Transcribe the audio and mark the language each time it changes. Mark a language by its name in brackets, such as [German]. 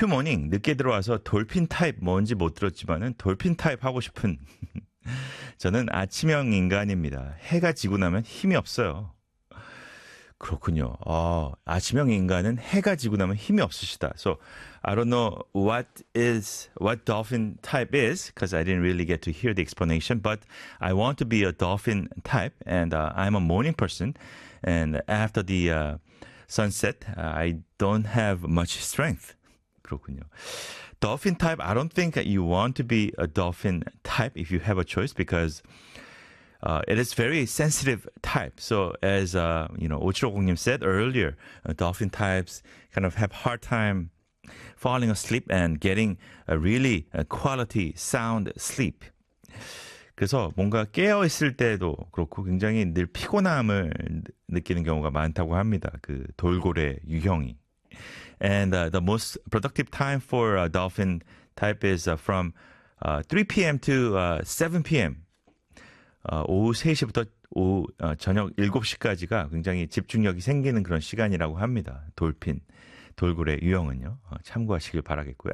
[Korean] 모닝 늦게 들어와서 돌핀 타입 뭔지 못 들었지만은 돌핀 타입 하고 싶은 저는 아침형 인간입니다. 해가 지고 나면 힘이 없어요. 그렇군요. 아침형 인간은 해가 지고 나면 힘이 없으시다. [English] So I don't know what dolphin type is because I didn't really get to hear the explanation. But I want to be a dolphin type, and I'm a morning person. And after the sunset, I don't have much strength. [Korean] 그렇군요. [English] Dolphin type. I don't think that you want to be a dolphin type if you have a choice because. It is very sensitive type. So as, you know, 5750님 said earlier, dolphin types kind of have hard time falling asleep and getting a really quality sound sleep. [Korean] 그래서 뭔가 깨어 있을 때도 그렇고 굉장히 늘 피곤함을 느끼는 경우가 많다고 합니다. 그 돌고래 유형이. [English] And the most productive time for a dolphin type is from 3 p.m. to 7 p.m. [Korean] 오후 3시부터 저녁 7시까지가 굉장히 집중력이 생기는 그런 시간이라고 합니다. 돌핀, 돌고래 유형은요. 참고하시길 바라겠고요.